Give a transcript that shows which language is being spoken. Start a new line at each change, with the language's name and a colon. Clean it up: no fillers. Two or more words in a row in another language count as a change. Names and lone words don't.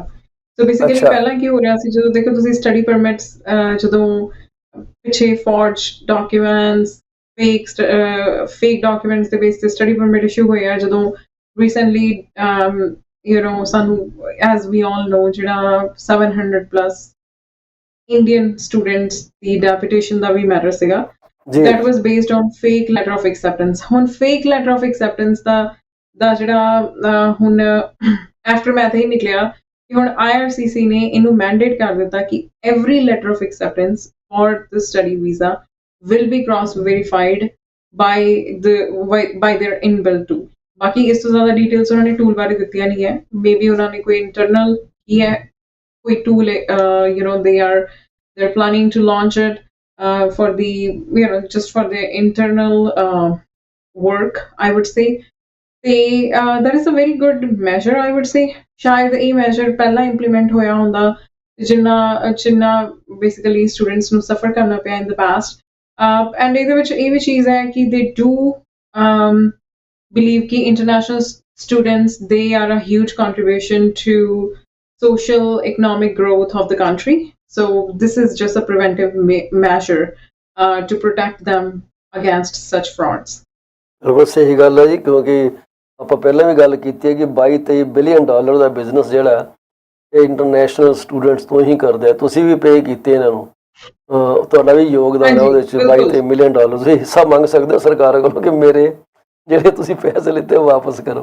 English: so basically
Punjabi: ਪਹਿਲਾਂ ਕੀ ਹੋ ਰਿਹਾ ਸੀ, ਜਦੋਂ ਦੇਖੋ ਤੁਸੀਂ
English: study permits,
Punjabi: ਜਦੋਂ ਪਿੱਛੇ
English: forge documents, fake documents
Punjabi: ਦੇ ਬੇਸ ਤੇ
English: study permit issue
Punjabi: ਹੋਇਆ, ਜਦੋਂ ਰੀਸੈਂਟਲੀ ਸਾਨੂੰ
English: as we all know
Punjabi: ਜਿਹੜਾ 700
English: plus Indian students
Punjabi: ਦੀ ਡੈਪੂਟੇਸ਼ਨ ਦਾ ਵੀ ਮੈਟਰ ਸੀਗਾ,
English: that was based on fake letter of acceptance. ਹੁਣ fake letter of acceptance
Punjabi: ਦਾ ਜਿਹੜਾ ਹੁਣ
English: aftermath
Punjabi: ਇਹ ਨਿਕਲਿਆ ਕਿ ਹੁਣ
English: IRCC
Punjabi: ਨੇ ਇਹਨੂੰ
English: mandate
Punjabi: ਕਰ ਦਿੱਤਾ ਕਿ
English: every letter of acceptance for the study visa will be cross verified by their inbuilt tool.
Punjabi: ਬਾਕੀ ਇਸ ਤੋਂ ਜ਼ਿਆਦਾ ਡਿਟੇਲਸ ਉਹਨਾਂ ਨੇ ਟੂਲ ਬਾਰੇ ਦਿੱਤੀਆਂ ਨਹੀਂ ਹੈ. ਮੇਬੀ ਉਹਨਾਂ ਨੇ ਕੋਈ ਇੰਟਰਨਲ ਕੀ ਹੈ, ਕੋਈ ਟੂਲ
English: they're planning to launch it for the just for the internal work, I would say. That is a very good measure, I would say.
Punjabi: ਸ਼ਾਇਦ ਇਹ measure ਪਹਿਲਾਂ implement ਹੋਇਆ ਹੁੰਦਾ ਜਿੰਨਾ
English: basically students
Punjabi: ਨੂੰ suffer ਕਰਨਾ ਪਿਆ
English: in the past. And
Punjabi: ਇਹਦੇ ਵਿੱਚ ਇਹ ਵੀ ਚੀਜ਼ ਹੈ ਕਿ
English: they do believe ਕਿ international students, they are a huge contribution to social economic growth of the country. So this is just a preventive measure to protect them against such frauds.
Punjabi: ਬਿਲਕੁਲ ਸਹੀ ਗੱਲ ਹੈ ਜੀ, ਕਿਉਂਕਿ ਆਪਾਂ ਪਹਿਲਾਂ ਵੀ ਗੱਲ ਕੀਤੀ ਹੈ ਕਿ $22-23 ਬਿਲੀਅਨ ਦਾ ਬਿਜ਼ਨਸ ਜਿਹੜਾ ਇਹ
English: international students
Punjabi: ਤੋਂ ਹੀ ਕਰਦੇ ਆ. ਤੁਸੀਂ ਵੀ ਪੇ ਕੀਤੇ ਇਹਨਾਂ ਨੂੰ, ਤੁਹਾਡਾ ਵੀ ਯੋਗਦਾਨ ਹੈ ਉਹਦੇ ਵਿੱਚ. $22-23 ਮਿਲੀਅਨ ਤੁਸੀਂ ਹਿੱਸਾ ਮੰਗ ਸਕਦੇ ਹੋ ਸਰਕਾਰ ਕੋਲੋਂ ਕਿ ਮੇਰੇ ਜਿਹੜੇ ਤੁਸੀਂ ਪੈਸੇ ਲਿੱਤੇ ਉਹ ਵਾਪਸ ਕਰੋ.